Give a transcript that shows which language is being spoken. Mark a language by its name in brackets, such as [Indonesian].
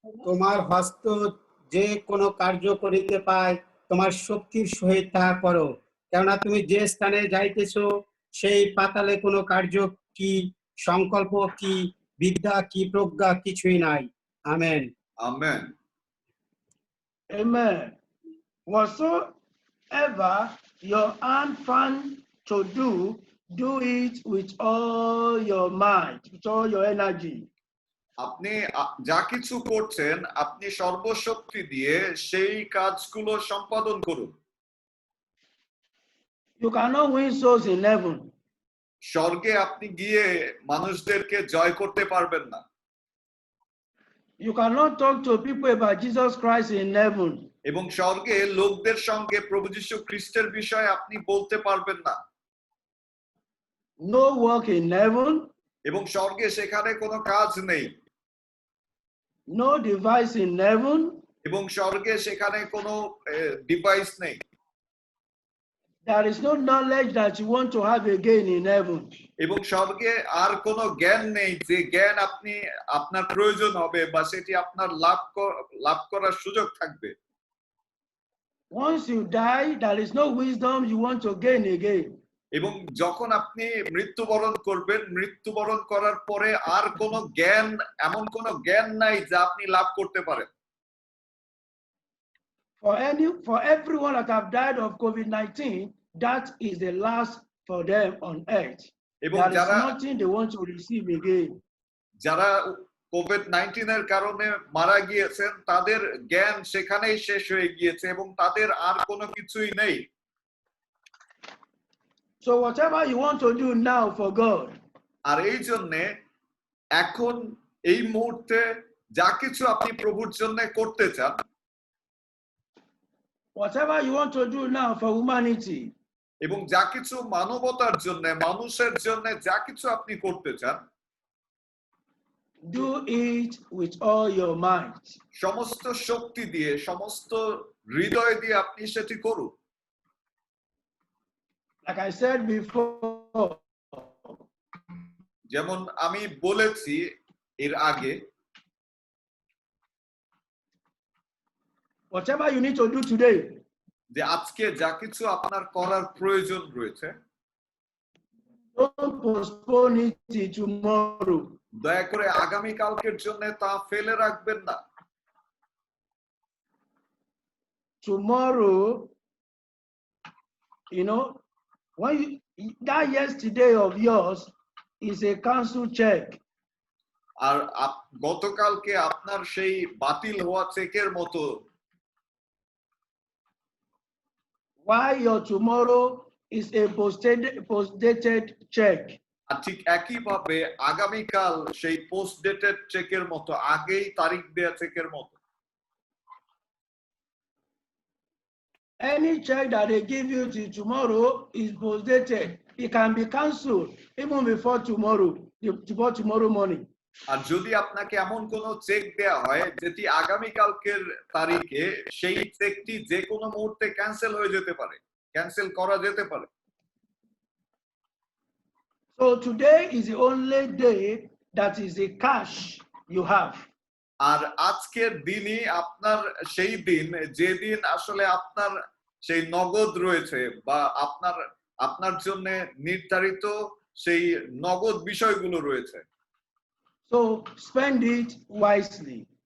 [Bangla] তোমার হস্ত যে কোনো কার্য করিতে পায়, তোমার শক্তির সহিত তাহা করো, কেননা তুমি যে স্থানে যাইতেছ সেই পাতালে কোনো কার্য কি, সংকল্প কি, বিদ্যা কি, প্রজ্ঞা কিছুই নাই। Amen. Amen. [English] Amen. Whatsoever your hand find to do it with all your might, with all your energy. [Bangla] আপনি যা কিছু করছেন আপনি সর্বশক্তি দিয়ে সেই কাজগুলো সম্পাদন করুন। [English] You cannot win souls in heaven. [Bangla] স্বর্গে আপনি গিয়ে মানুষদেরকে জয় করতে পারবেন না। [English] You cannot talk to people about Jesus Christ in heaven. [Bangla] এবং স্বর্গে লোকদের সঙ্গে প্রভু যীশু খ্রিস্টের বিষয়ে আপনি বলতে পারবেন না। [English] No work in heaven. [Bangla] এবং স্বর্গে সেখানে কোনো কাজ নেই। [English] No device in heaven. [Bangla] এবং স্বর্গে সেখানে কোনো ডিভাইস নেই। [English] There is no knowledge that you want to have again in heaven. [Bangla] এবং স্বর্গে আর কোনো জ্ঞান নেই যে জ্ঞান আপনি আপনার প্রয়োজন হবে বা সেটি আপনার লাভ করার সুযোগ থাকবে। [English] Once you die, there is no wisdom you want to gain again. [Bangla] এবং যখন আপনি মৃত্যুবরণ করবেন, মৃত্যুবরণ করার পরে আর কোনো জ্ঞান, এমন কোনো জ্ঞান নাই যা আপনি লাভ করতে পারেন। [English] For everyone that have died of COVID-19, that is the last for them on earth. There is nothing they want to receive again. [Bangla] যারা কোভিড-19 এর কারণে মারা গিয়েছেন তাদের জ্ঞান সেখানেই শেষ হয়ে গিয়েছে এবং তাদের আর কোনো কিছুই নেই। [English] So whatever you want to do now for God, [Bangla] আর এই জন্য এখন এই মুহূর্তে যা কিছু আপনি প্রভুর জন্য করতে চান, [English] whatever you want to do now for humanity, [Bangla] এবং যা কিছু মানবতার জন্য, মানুষের জন্য যা কিছু আপনি করতে চান, [English] do it with all your might. [Bangla] সমস্ত শক্তি দিয়ে, সমস্ত হৃদয় দিয়ে আপনি সেটি করুন। [English] Like I said before, [Bangla] যেমন আমি বলেছি এর আগে, [English] whatever you need to do today, [Bangla] যে আজকে যা কিছু আপনার করার প্রয়োজন রয়েছে, [English] don't postpone it till tomorrow. [Bangla] দয়া করে আগামী কালকের জন্য তা ফেলে রাখবেন না। [English] Tomorrow, when that yesterday of yours is a cancel check. [Bangla] আর গতকালকে আপনার সেই বাতিল হওয়া চেকের মতো। [English] Why your tomorrow is a post-dated check. [Bangla] আর ঠিক একইভাবে আগামীকাল সেই পোস্ট ডেটেড চেকের মতো, আগেই তারিখ দেয়া চেকের মতো। [English] Any check that they give you till tomorrow is post-dated. It can be cancelled even before tomorrow morning. [Bangla] আর যদি আপনাকে এমন কোন চেক দেয়া হয় যেটি আগামীকালকের তারিখে, সেই চেকটি যে কোনো মুহূর্তে ক্যান্সেল হয়ে যেতে পারে, ক্যান্সেল করা যেতে পারে। [English] So today is the only day that is the cash you have. [Bangla] আর আজকের দিনই আপনার সেই দিন, যেদিন আসলে আপনার সেই নগদ রয়েছে বা আপনার জন্য নির্ধারিত সেই নগদ বিষয়গুলো রয়েছে। [English] So spend it wisely.